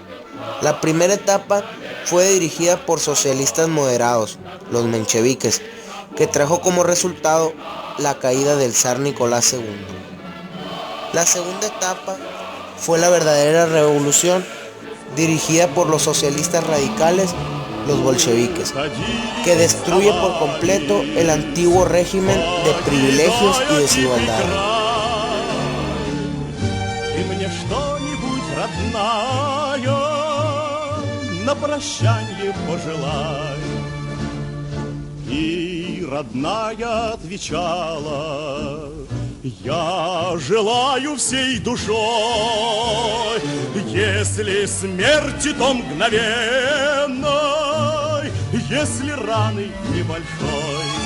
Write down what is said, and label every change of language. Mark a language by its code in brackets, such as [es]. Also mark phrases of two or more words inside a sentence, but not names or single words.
[es] La primera etapa fue dirigida por socialistas moderados, los mencheviques, que trajo como resultado la caída del zar Nicolás II. La segunda etapa fue la verdadera revolución, dirigida por los socialistas radicales, los bolcheviques, que destruye por completo el antiguo régimen de privilegios y desigualdad. [ru] И родная отвечала: я желаю всей душой, если смерти, то мгновенной, если раны небольшой.